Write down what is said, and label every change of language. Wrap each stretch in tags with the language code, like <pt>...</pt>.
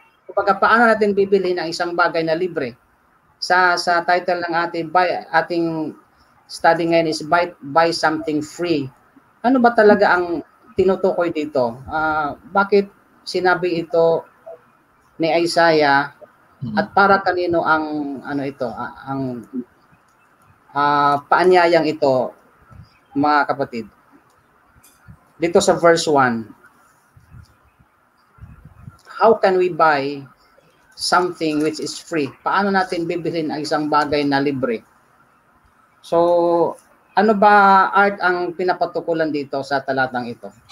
<tl>Kapag paano natin bibili ng isang bagay na libre? Sa title ng ating study ngayon</tl> <en>is buy something free.</en> <tl>Ano ba talaga ang tinutukoy dito? Bakit sinabi ito ni Isaiah at para kanino ang ang paanyayang ito, mga kapatid? Dito sa</tl> <en>verse 1, how can we buy something which is free?</en> <tl>Paano natin bibilhin ang isang bagay na libre? So, ano ba, Art, ang pinapatukulan dito sa talatang ito?</tl>